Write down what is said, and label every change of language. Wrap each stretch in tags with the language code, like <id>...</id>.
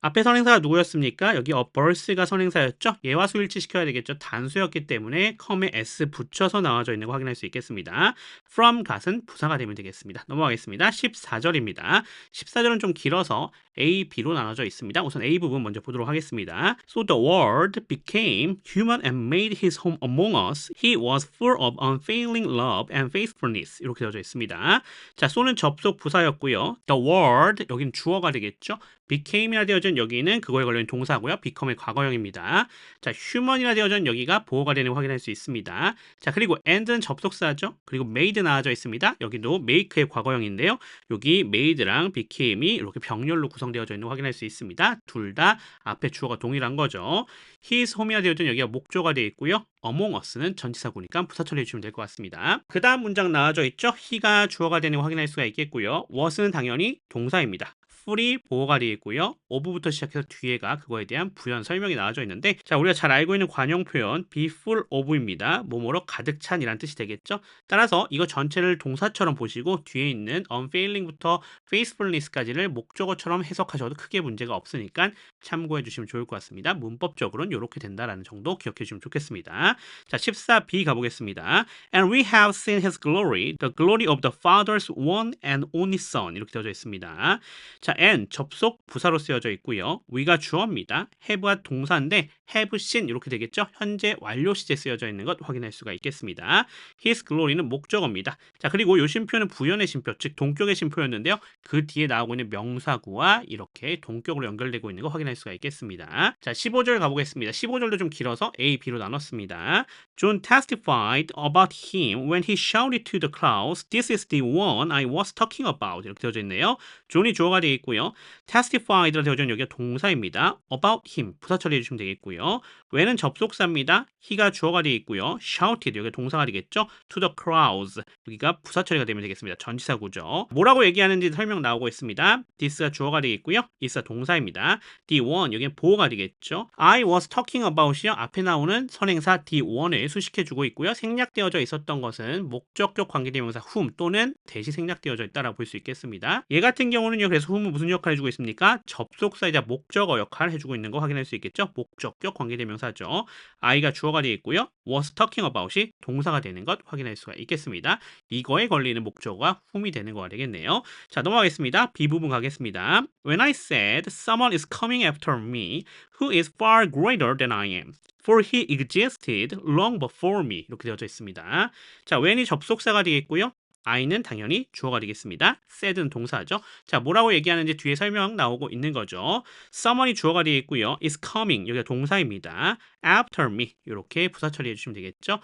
<ko>앞에 선행사가 누구였습니까? 여기 birth가 선행사였죠. 얘와 수 일치시켜야 되겠죠. 단수였기 때문에 come에 s 붙여서 나와져 있는 거 확인할 수 있겠습니다. from got은 부사가 되면 되겠습니다. 넘어가겠습니다. 14절입니다. 14절은 좀 길어서 A, B로 나눠져 있습니다. 우선 A 부분 먼저 보도록 하겠습니다.</ko> <en>So the word became human and made his home among us. He was full of unfailing love and faithfulness.</en> <ko>이렇게 되어져 있습니다. 자, so는 접속 부사였고요. The word, 여기는 주어가 되겠죠. became이라 되어진 여기는 그거에 관련 동사고요. become의 과거형입니다. 자, human이라 되어진 여기가 보호가 되는 걸 확인할 수 있습니다. 자, 그리고 and는 접속사죠. 그리고 made 나와져 있습니다. 여기도 make의 과거형인데요. 여기 made랑 became이 이렇게 병렬로 구성되어져 있는 걸 확인할 수 있습니다. 둘 다 앞에 주어가 동일한 거죠. his home이라 되어진 여기가 목조가 되어 있고요. among us는 전치사구니까 부사 처리해 주시면 될 것 같습니다. 그 다음 문장 나와져 있죠. he가 주어가 되는 걸 확인할 수가 있겠고요. was는 당연히 동사입니다. fully 보호가 되어 있고요. of부터 시작해서 뒤에가 그거에 대한 부연 설명이 나와져 있는데, 자, 우리가 잘 알고 있는 관용 표현 be full of입니다. 뭐뭐로 가득 찬이란 뜻이 되겠죠. 따라서 이거 전체를 동사처럼 보시고 뒤에 있는 unfailing부터 faithfulness까지를 목적어처럼 해석하셔도 크게 문제가 없으니까 참고해 주시면 좋을 것 같습니다. 문법적으로는 이렇게 된다라는 정도 기억해 주시면 좋겠습니다. 자, 14b 가보겠습니다.</ko> <en>And we have seen his glory, the glory of the Father's one and only Son.</en> <ko>이렇게 되어져 있습니다. 자, and 접속 부사로 쓰여져 있고요. we가 주어입니다. have가 동사인데 have seen 이렇게 되겠죠. 현재 완료 시제 쓰여져 있는 것 확인할 수가 있겠습니다. his glory는 목적어입니다. 자, 그리고 요 심표는 부연의 심표, 즉 동격의 심표였는데요. 그 뒤에 나오고 있는 명사구와 이렇게 동격으로 연결되고 있는 거 확인할 수가 있겠습니다. 자, 15절 가보겠습니다. 15절도 좀 길어서 A, B로 나눴습니다.</ko> <en>John testified about him when he shouted to the crowds, "This is the one I was talking about."</en> <ko>이렇게 되어져 있네요. 존이 주어가 되어 있고요. testified라 되어져 있는 여기가 동사입니다. about him 부사 처리해 주시면 되겠고요. when은 접속사입니다. he가 주어가 되어 있고요. shouted 여기가 동사가 되겠죠. to the crowds 여기가 부사 처리가 되면 되겠습니다. 전치사구죠. 뭐라고 얘기하는지 설명 나오고 있습니다. this가 주어가 되어 있고요. is가 동사입니다. the one 여기는 보호가 되겠죠.</ko> <en>I was talking about이요.</en> <ko>앞에 나오는 선행사 the one을 수식해 주고 있고요. 생략되어져 있었던 것은 목적격 관계대명사 whom 또는 대시 생략되어져 있다라고 볼 수 있겠습니다. 얘 같은 경우는요. 그래서 whom은 무슨 역할을 해주고 있습니까? 접속사이자 목적어 역할을 해주고 있는 거 확인할 수 있겠죠. 목적격 관계대명사죠. I가 주어가 되어 있고요. was talking about이 동사가 되는 것 확인할 수가 있겠습니다. 이거에 걸리는 목적어가 whom이 되는 거가 되겠네요. 자, 넘어가겠습니다. B 부분 가겠습니다.</ko> <en>When I said someone is coming after me who is far greater than I am. For he existed long before me.</en> <ko>이렇게 되어져 있습니다. 자, when이 접속사가 되겠고요. I는 당연히 주어가 되겠습니다. said는 동사죠. 자, 뭐라고 얘기하는지 뒤에 설명 나오고 있는 거죠. someone이 주어가 되어 있고요. is coming 여기가 동사입니다. after me 이렇게 부사 처리해 주시면 되겠죠.</ko>